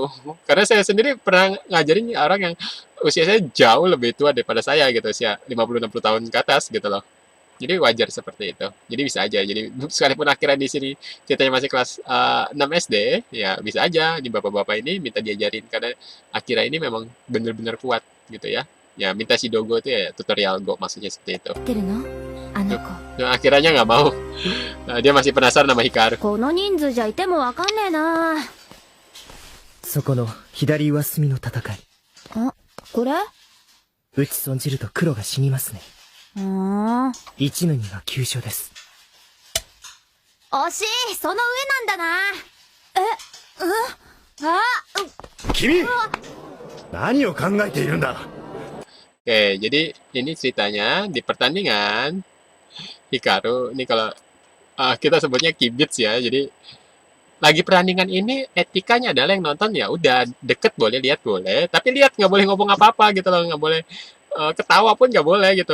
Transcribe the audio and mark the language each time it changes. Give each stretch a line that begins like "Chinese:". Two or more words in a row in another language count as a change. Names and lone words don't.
Indonesian: Karena saya sendiri pernah ngajarin orang yang usia saya jauh lebih tua daripada saya gitu, usia 50-60 tahun ke atas gitu loh. Jadi wajar seperti itu. Jadi bisa aja. Jadi sekalipun akhirnya di sini ceritanya masih kelas 6 SD, ya bisa aja di bapak-bapak ini minta diajarin karena Akira ini memang benar-benar kuat gitu ya. Ya minta si Dogo itu ya tutorial Go maksudnya seperti itu.
Japanese: てるの？あの子。
Indonesian: Nah, akhirnya nggak mau. Dia masih penasaran sama Hikaru.
Japanese: この人数じゃいてもわかんねえな。そこの左上隅の戦い。あ、これ？打ち損じると黒が死にますね。ふーん。一の二が急所です。惜しい、その上なんだな。君何を考えているんだ。
Indonesian: Oke, jadi ini ceritanya di pertandingan Hikaru ini kalau kita sebutnya kibits ya. Jadi lagi pertandingan ini etikanya adalah yang nonton ya udah deket boleh lihat boleh, tapi lihat nggak boleh ngomong apa-apa gitu loh, nggak boleh ketawa pun nggak boleh gitu.